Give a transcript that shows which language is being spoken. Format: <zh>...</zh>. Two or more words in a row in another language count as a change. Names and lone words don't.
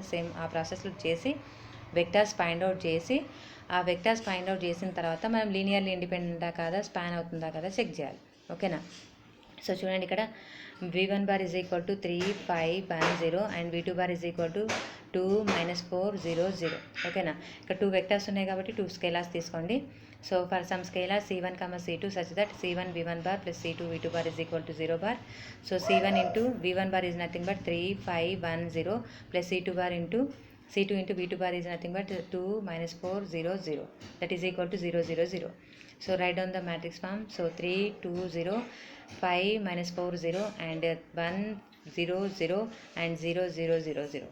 <te>సేమ్ ఆ ప్రాసెస్లో చేసి</te> <en>vectors find out</en> <te>చేసి, ఆ</te> <en>vectors find out</en> <te>చేసిన తర్వాత మనం లీనియర్లీ ఇండిపెండెంటా కాదా, స్పాన్ అవుతుందా కదా చెక్ చేయాలి.</te> <en>ఓకేనా, సో</en> <te>చూడండి ఇక్కడ</te> <en>v1 bar is equal to 3 5 1 0 and v2 bar is equal to 2 minus 4 0 0.</en> <te>ఓకేనా, ఇక్కడ 2 వెక్టర్స్ ఉన్నాయి కాబట్టి 2 స్కేలార్స్ తీసుకోండి.</te> <en>so for some scalar c1, c2 such that c1 v1 bar plus c2 v2 bar is equal to 0 bar. So c1 into v1 bar is nothing but 3 5 1 0 plus c2 bar into c2 into v2 bar is nothing but 2 minus 4 0 0, that is equal to 0 0 0. So write down the matrix form. So 3 2 0 5 minus 4 0 and 1 0 0 and 0 0 0 0.</en>